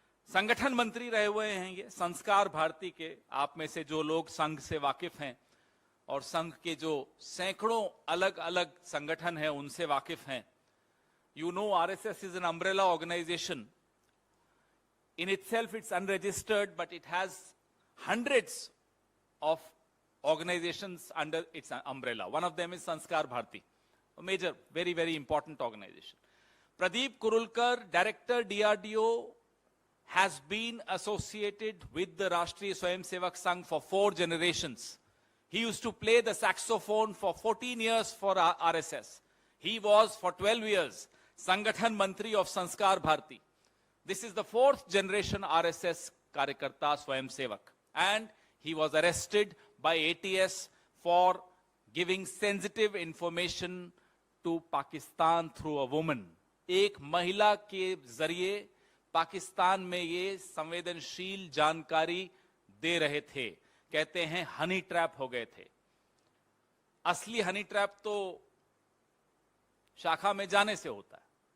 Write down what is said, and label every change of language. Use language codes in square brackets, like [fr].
[hi] संगठन मंत्री रहे हुए हैं ये संस्कार भारती के। आप में से जो लोग संघ से वाकिफ हैं और संघ के जो सैकड़ों अलग अलग संगठन हैं उनसे वाकिफ हैं, [en] you know RSS is an umbrella organization. In itself it's unregistered, but it has hundreds of organizations under its umbrella. One of them is Sanskar Bharti, a major, very, very important organization. Pradeep Kurulkar, Director DRDO, has been associated with the Rashtriya Swayamsevak Sangh for 4 generations. He used to play the saxophone for 14 years for RSS. He was for 12 years Sangathan Mantri of Sanskar Bharti. This is the 4th generation RSS Karyakarta Swayamsevak. And he was arrested by ATS for giving sensitive information to Pakistan through a woman. [hi] एक महिला के जरिए पाकिस्तान में ये संवेदनशील जानकारी दे रहे थे। कहते हैं हनी ट्रैप हो गए थे। असली हनी ट्रैप तो शाखा में जाने से होता है।